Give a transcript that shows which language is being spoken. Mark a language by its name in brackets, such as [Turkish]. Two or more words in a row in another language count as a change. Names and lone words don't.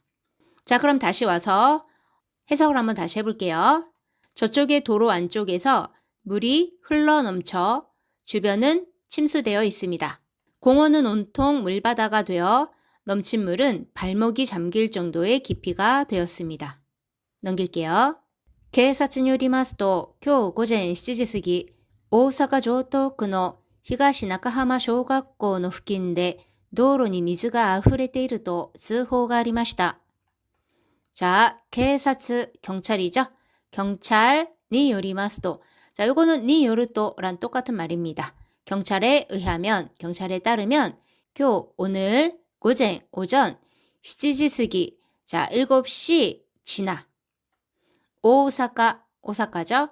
[Korean] 자, 그럼 다시 와서 해석을 한번 다시 해볼게요. 저쪽의 도로 안쪽에서 물이 흘러넘쳐 주변은 침수되어 있습니다. 공원은 온통 물바다가 되어 넘친 물은 발목이 잠길 정도의 깊이가 되었습니다. 넘길게요. [Japanese] 警察によりますと、今日午前7時過ぎ、大阪城東区の東中浜小学校の付近で道路に水が溢れていると通報がありました。 [Korean] 자, 警察, 경찰이죠? 경찰이 요리마스도. 자, 요거는 [Japanese] によると [Korean] 똑같은 말입니다. 경찰에 의하면, 경찰에 따르면, 오늘, 고젠, 오전, [Japanese] 7시過ぎ, [Korean] 자, 7시 지나. 오사카, 오사카죠?